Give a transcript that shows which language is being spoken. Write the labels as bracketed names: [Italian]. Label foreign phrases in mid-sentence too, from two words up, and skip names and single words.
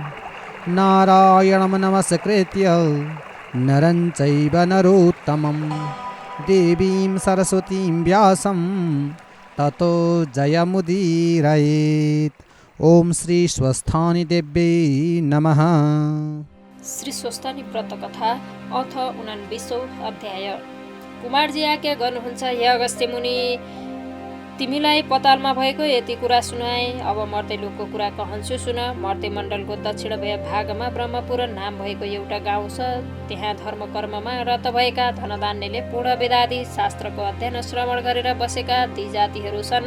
[Sanskrit] नारायणं नमस्कृत्य नरं चैव नरोत्तमं देवीं सरस्वतीं व्यासं ततो जयमुदीरयेत्। ओम श्री स्वस्थानी देव्यै नमः। [Nepali] श्री स्वस्थानी व्रत कथा अथ 49औं अध्याय। कुमारजी आज्ञा गर्नुहुन्छ, हे अगस्त्य मुनि, तिमीलाई पतालमा भएको यति कुरा सुनाए। अब मर्तेलोकको कुरा कहन्छु सुन। मर्ते मण्डलको दक्षिण भागमा ब्रह्मपुर नाम भएको एउटा गाउँ छ। त्यहाँ धर्म कर्ममा रत भएका धनधान्यले पूर्ण वेदादि शास्त्रको अध्ययन श्रवण गरेर बसेका ती जातिहरू छन्।